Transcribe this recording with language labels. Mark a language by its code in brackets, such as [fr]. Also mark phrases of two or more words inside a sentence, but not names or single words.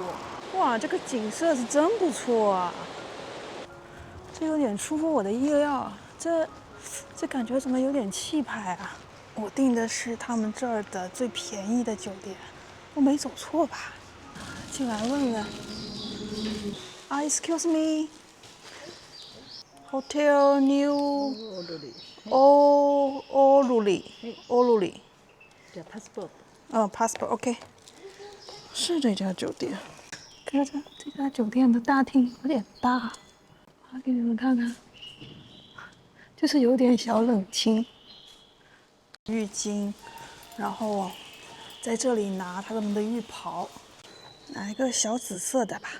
[zh] 哇，这个景色是真不错啊！这有点出乎我的意料啊，这感觉怎么有点气派啊？我订的是他们这儿的最便宜的酒店，我没走错吧？进来问问。 [en] Excuse me, [zh] Hotel New Oluli。 [ja] じゃあパスポート。 [en] passport OK。 [zh] 是这家酒店。看这家酒店的大厅有点大，我给你们看看，就是有点小冷清。浴巾，然后在这里拿他们的浴袍，拿一个小紫色的吧。